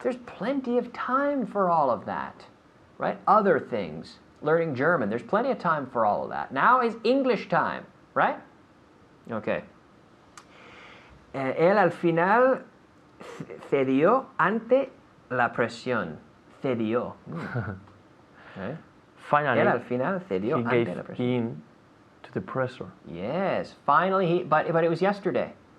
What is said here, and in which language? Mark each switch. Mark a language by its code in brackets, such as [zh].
[en] There's plenty of time for all of that, right? Other things, learning German, there's plenty of time for all of that. Now is English time, right? Okay. [es] Él al final cedió ante la presión. Cedió. Okay. [en] Finally, [es] él al final cedió ante la presión. [en] He gave in to the pressure. Yes, finally but it was yesterday.